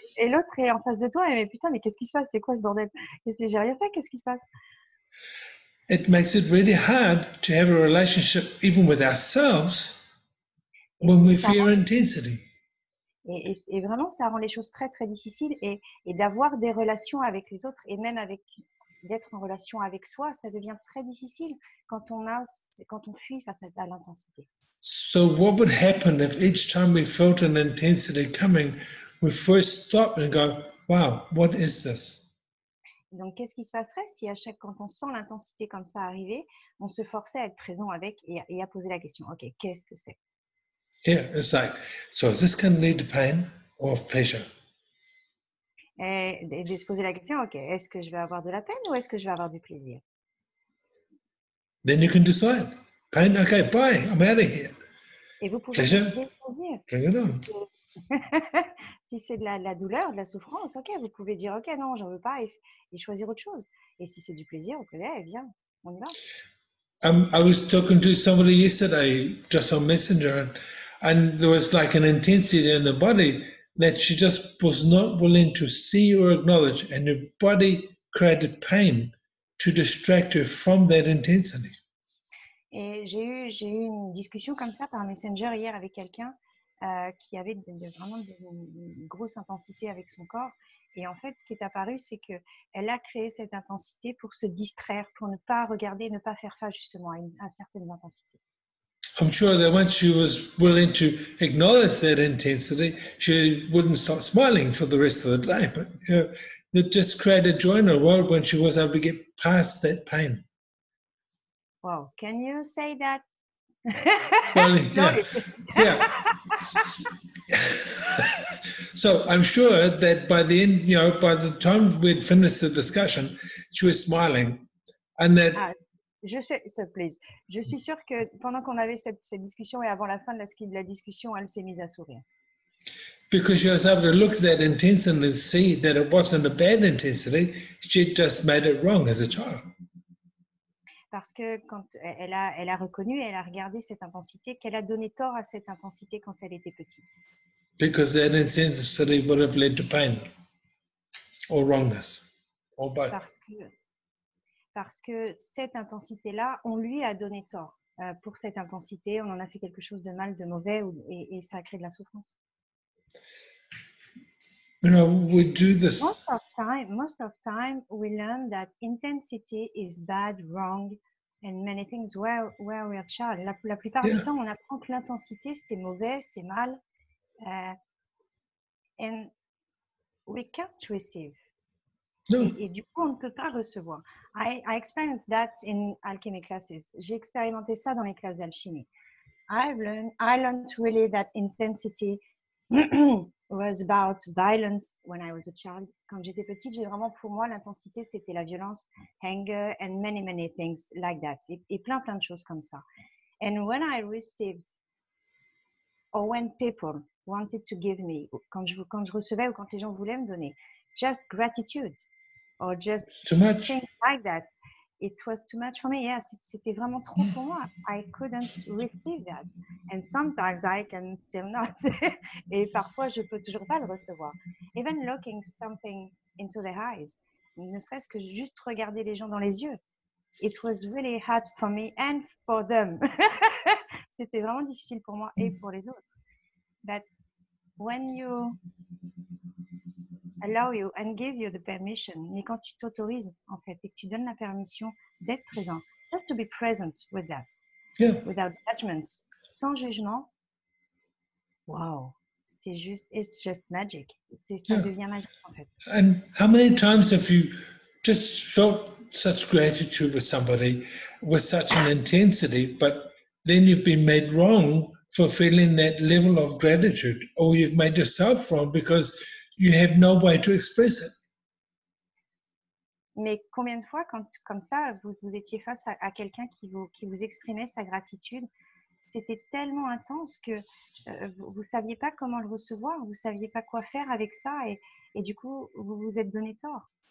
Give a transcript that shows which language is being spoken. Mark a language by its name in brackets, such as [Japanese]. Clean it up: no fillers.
[French] l'autre est en face de toi et mais putain, mais qu'est-ce qui se passe? C'est quoi ce bordel? J'ai rien fait, qu'est-ce qui se passe? [English] It makes it really hard to have a relationship even with ourselves when we fear intensity. [French] Et vraiment, ça rend les choses très, très difficiles et d'avoir des relations avec les autres et même d'être en relation avec soi, ça devient très difficile quand on fuit face à l'intensité. [English] So what would happen if each time we felt an intensity coming, we first stop and go, wow, what is this? [French] Donc, qu'est-ce qui se passerait si quand on sent l'intensité comme ça arriver, on se forçait à être présent avec et à poser la question, ok, qu'est-ce que c'est? [English] Yeah, it's like, so is this going to lead to pain or pleasure? [French] Et de se poser la question, ok, est-ce que je vais avoir de la peine ou est-ce que je vais avoir du plaisir? [English] Then you can decide. Pain, okay, bye, I'm out of here. [French] Et vous pouvez [English] Pleasure, [French] décider de choisir. [English] bring it on. [French] Si c'est de la douleur, de la souffrance, ok, vous pouvez dire, ok, non, j'en veux pas et choisir autre chose. Et si c'est du plaisir, vous pouvez, eh bien, on y va. [English] I was talking to somebody yesterday just on Messenger, and there was like an intensity in the body that she just was not willing to see or acknowledge, and her body created pain to distract her from that intensity. [French] Et j'ai eu une discussion comme ça par Messenger hier avec quelqu'un qui avait vraiment une grosse intensité avec son corps. Et en fait, ce qui est apparu, c'est qu'elle a créé cette intensité pour se distraire, pour ne pas regarder, ne pas faire face justement à certaines intensités. [English] I'm sure that once she was willing to acknowledge that intensity, she wouldn't stop smiling for the rest of the day. But you know, it just created joy in her world when she was able to get past that pain. Wow, can you say that? Slowly, yeah. So I'm sure that by the end, you know, by the time we'd finished the discussion, she was smiling, and that. [French] Ah, s'il te plaît. Je suis sûre que pendant qu'on avait cette discussion et avant la fin de la discussion, elle s'est mise à sourire. [English] Because she was able to look at that intensity and see that it wasn't a bad intensity, she just made it wrong as a child. [French] Parce que quand elle a reconnu, elle a regardé cette intensité, qu'elle a donné tort à cette intensité quand elle était petite. [English] Because that intensity would have led to pain or wrongness or both. [French] Parce que cette intensité-là, on lui a donné tort. Pour cette intensité, on en a fait quelque chose de mal, de mauvais, et ça a créé de la souffrance. [English] You know, we do this. Most of time, we learn that intensity is bad, wrong, and many things where we are child. [French] La plupart du temps, on apprend que l'intensité, c'est mauvais, c'est mal, [English] and we can't receive. No. [French] Et du coup, on ne peut pas recevoir. [English] I experienced that in alchemy classes. [French] J'ai expérimenté ça dans les classes d'alchimie. [English] I learned really that intensity was about violence when I was a child. [French] Quand j'étais petite, pour moi, l'intensité, c'était la violence, [English] anger, and many, many things like that. [French] Et plein de choses comme ça. [English] And when I received, or when people wanted to give me, [French] quand je recevais ou quand les gens voulaient me donner, [English] just gratitude, or just things like that, it was too much for me. Yes, [French] c'était vraiment trop pour moi. [English] I couldn't receive that. And sometimes I can still not. [French] Et parfois, je peux toujours pas le recevoir. [English] Even looking something into their eyes, [French] ne serait-ce que juste regarder les gens dans les yeux. [English] It was really hard for me and for them. [French] C'était vraiment difficile pour moi et pour les autres. [English] But when you allow you and give you the permission, [French] mais quand tu t'autorises en fait et que tu donnes la permission d'être présent, [English] just to be present with that, without judgments, [French] sans jugement, [English] wow, it's just magic. [French] Ça devient magique en fait. [English] And how many times have you just felt such gratitude with somebody with such an intensity, but then you've been made wrong for feeling that level of gratitude, or you've made yourself wrong because you have no way to express it. [French] Mais combien de fois, comme ça, vous étiez face à quelqu'un qui vous exprimait sa gratitude, c'était tellement intense que vous ne saviez pas comment le recevoir, vous ne saviez pas quoi faire avec ça, et du coup, vous vous êtes donné tort.